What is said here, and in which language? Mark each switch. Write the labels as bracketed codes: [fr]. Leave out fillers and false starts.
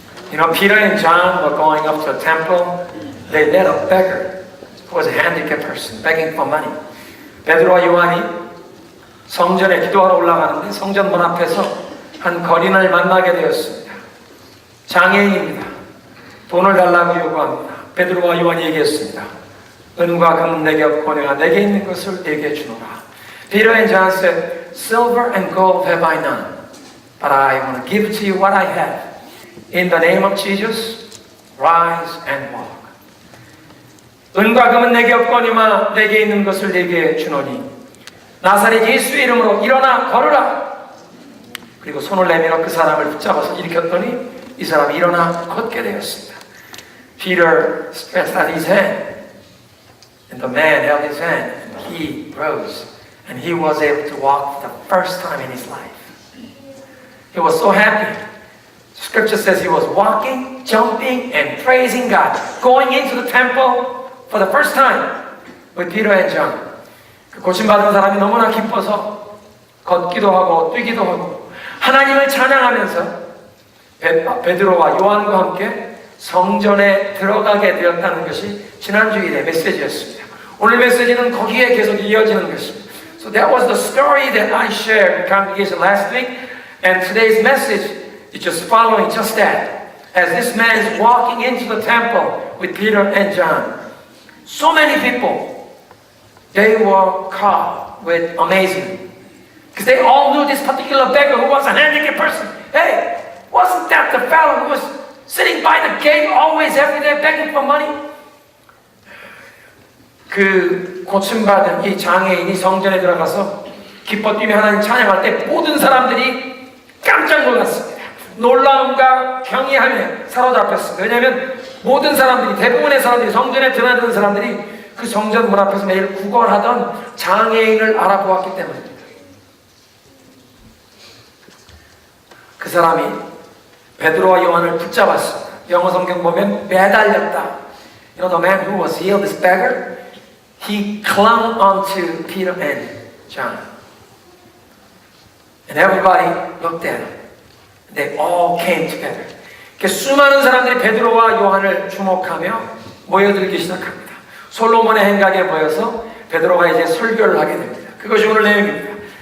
[en] You know, Peter and John were going up to a temple. They met a beggar who was a handicapped person begging for money. [ko] 베드로와 요한이 성전에 기도하러 올라가는데 성전 문 앞에서 한 거린을 만나게 되었습니다. 장애인입니다. 돈을 달라고 요구합니다. 베드로와 요한이 얘기했습니다. 은과 금은 내게 없거니와 내게 있는 것을 내게 주노라. [en] Peter and John said, Silver and gold have I none, but I want to give to you what I have. In the name of Jesus, rise and walk. [ko] 은과 금은 내게 없거니와 내게 있는 것을 내게 주노니 나사렛 예수의 이름으로 일어나 걸으라. 그리고 손을 내밀어 그 사람을 붙잡아서 일으켰더니 이 사람이 일어나 걷게 되었습니다. [en] Peter stretched out his hand and the man held his hand and he rose and he was able to walk for the first time in his life. He was so happy. Scripture says he was walking, jumping and praising God, going into the temple for the first time with Peter and John. [ko] 그 고침받은 사람이 너무나 기뻐서 걷기도 하고 뛰기도 하고 하나님을 찬양하면서 베드로와 요한과 함께 성전에 들어가게 되었다는 것이 지난주일의 메시지였습니다. 오늘 메시지는 거기에 계속 이어지는 것입니다. [en] So that was the story that I shared in congregation last week, and today's message is just following just that. As this man is walking into the temple with Peter and John, so many people, they were caught with amazement. Because they all knew this particular beggar who was a handicapped person. Hey, wasn't that the fellow who was sitting by the gate always every day begging for money? [ko] 그 고침받은 이 장애인이 성전에 들어가서 기뻐 뛰며 하나님 찬양할 때 모든 사람들이 깜짝 놀랐습니다. 놀라움과 경이함에 사로잡혔습니다. 왜냐하면 모든 사람들이, 대부분의 사람들이, 성전에 드나드는 사람들이 그 성전 문 앞에서 매일 구걸하던 장애인을 알아보았기 때문입니다. 그 사람이 베드로와 요한을 붙잡았습니다. 영어 성경 보면 매달렸다. [en] You know, the man who was healed, this beggar, he clung onto Peter and John. And everybody looked at him. They all came together. [ko] 수많은 사람들이 베드로와 요한을 주목하며 모여들기 시작합니다. 솔로몬의 행각에 모여서 베드로가 이제 설교를 하게 됩니다. 그것이 오늘 내용입니다.